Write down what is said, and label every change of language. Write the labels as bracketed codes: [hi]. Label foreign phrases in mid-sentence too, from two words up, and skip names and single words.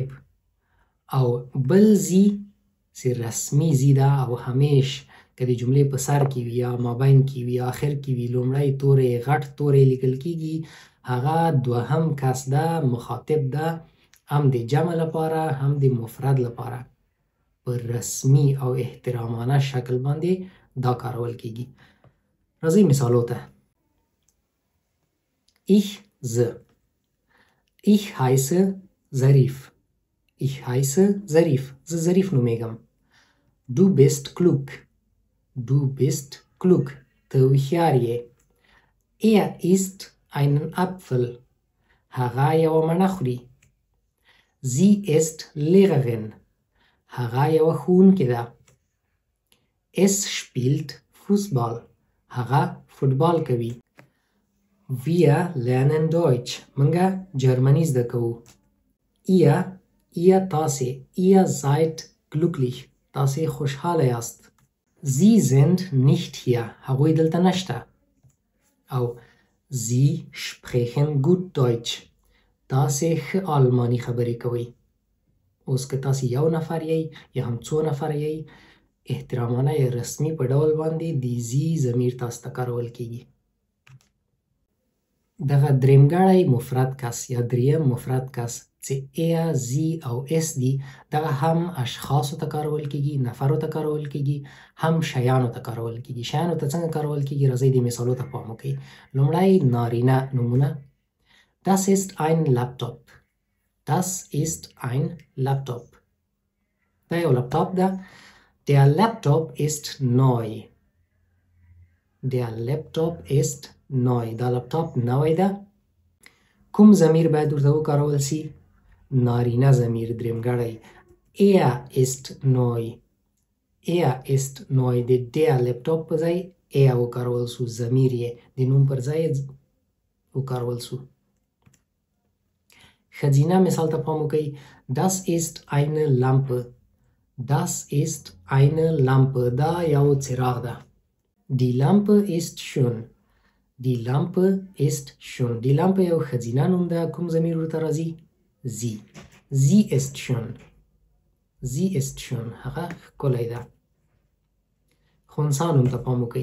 [ps] او بل sie چې رسمي sie ده او همیش که د جملې په سر کې وي یا مابین کې وي یا آخر کې وي، لومړی توری غټ توری لیکل کیږي، هغه دوهم کس ده، مخاطب ده، هم د جمع لپاره هم د مفرد لپاره. په رسمي او احترامانه شکل باندې دا کارول کیږي. راځئ مثالو ته. [de] ich زه، ich heiße ظریف، ich heiße ظریف، [ps] زه ظریف نومیږم. [de] du bist klug، du bist klug، [ps] ته هوښیار یې. [de] er isst einen Apfel، [ps] هغه یوه مڼه خوري. [de] sie ist Lehrerin، [ps] هغه یوه ښوونکې ده. [de] es spielt Fußball، [ps] هغه فوټبال کوي. [de] wir lernen Deutsch، [ps] موږ جرمني زده کوو. [de] ihr تاسې، ihr seid glücklich، [ps] تاسې خوشحاله یاست. [de] sie sind nicht hier، [ps] هغوی دلته نشته. [de] او sie sprechen gut Deutsch، [ps] تاسې ښه آلماني خبرې کوئ. اوس که تاسې یو نفر یئ یا هم څو نفر یئ، احترامانه یا رسمي په ډول باندې د زی ضمیر تاسو ته کارول کیږي. دغه درېمګړی مفرد کس یا دریم مفرد کس چې [de] er، sie [ps] او es دي، دغه هم اشخاصو ته کارول کیږي، نفرو ته کارول کیږي، هم شیانو ته کارول کیږي. شیانو ته څنګه کارول کیږي؟ راځئ د مثالو ته پام وکړئ. لومړی نارینه نومونه. [de] das ist ein Laptop، das ist ein Laptop، [ps] دا یو لپټاپ ده. [de] der Laptop ist neu، der Laptop ist neu، [ps] دا لپټاپ نوی ده. کوم ضمیر باید ورته وکارول سي؟ نارینه ضمیر درېمګړی. [de] er ist neu، er ist neu [ps] د der لپټاپ په ځای er وکارول سو ضمیر یې د نوم پر ځای وکارول سو. ښځینه مثال ته پام وکړئ. [de] Das ist eine Lampe. Das ist eine Lampe. [ps] دا یو څراغ ده. [de] Die Lampe ist schön. Die Lampe ist schön. Die Lampe [ps] یو ښځینه نوم ده. کوم ضمیر ورته راځي؟ Sie. [de] Sie ist schön. Sie ist schön. [ps] هغه ښکلی ده. خنثی نوم ته پام وکړئ.